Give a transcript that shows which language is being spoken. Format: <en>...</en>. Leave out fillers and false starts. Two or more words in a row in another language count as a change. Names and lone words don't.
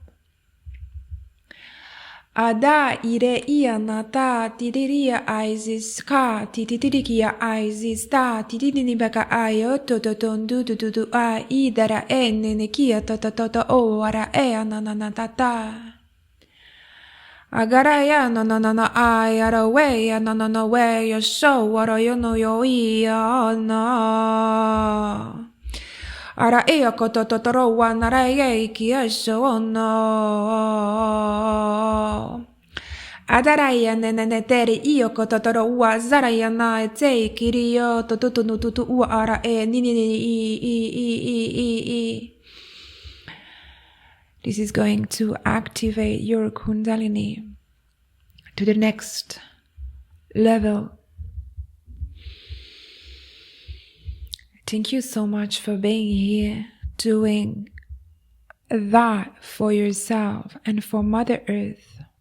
<en>Ada ire ia nata tiriria aizis ka titirikia aizis ta tirinibaka ayo tototondu dudu a idara nenekia tototota oara ea nananatata. Agaraya no ay araway no way yo so ara yo no yo no ara ea kototoro wanara ye ki so no Adaraya neneneteri io kototoro ua zaraya na te kirio totutunututu ua ara e ni. This is going to activate your Kundalini to the next level. Thank you so much for being here, doing that for yourself and for Mother Earth.</en>